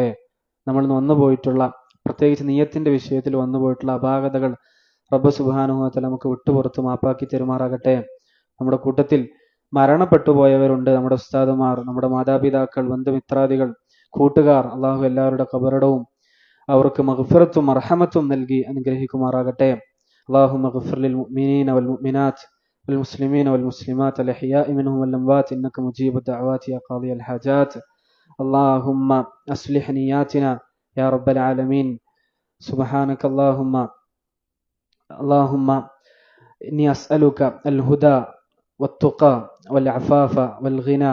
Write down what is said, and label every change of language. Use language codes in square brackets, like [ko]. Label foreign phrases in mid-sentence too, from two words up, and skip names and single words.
[ml] നമ്മൾ വന്നുപോയിട്ടുള്ള, പ്രത്യേകിച്ച് നീയത്തിന്റെ വിഷയത്തിൽ വന്നുപോയിട്ടുള്ള അപാകതകൾ [ar] رب سبحانه و تعالى [ml] നമുക്ക് വിട്ടുപുറത്ത് മാപ്പാക്കി തരുമാറാകട്ടെ. നമ്മുടെ കൂട്ടത്തിൽ മരണപ്പെട്ടു പോയവരുണ്ട്. നമ്മുടെ ഉസ്താദുമാർ, നമ്മുടെ മാതാപിതാക്കൾ, ബന്ധുമിത്രാദികൾ, കൂട്ടുകാർ. അള്ളാഹു എല്ലാവരുടെ ഖബറിടവും അവർക്ക് മഗ്ഫിറത്തും മർഹമത്തും നൽകി അനുഗ്രഹിക്കുമാറാകട്ടെ. [ar] اللهم اغفر للمؤمنين والمؤمنات والمسلمين والمسلمات الأحياء منهم والأموات إنك مجيب الدعوات يا قاضي الحاجات. اللهم أصلح نياتنا يا رب العالمين. سبحانك اللهم إني أسألك الهدى والتقى والعفاف والغنى.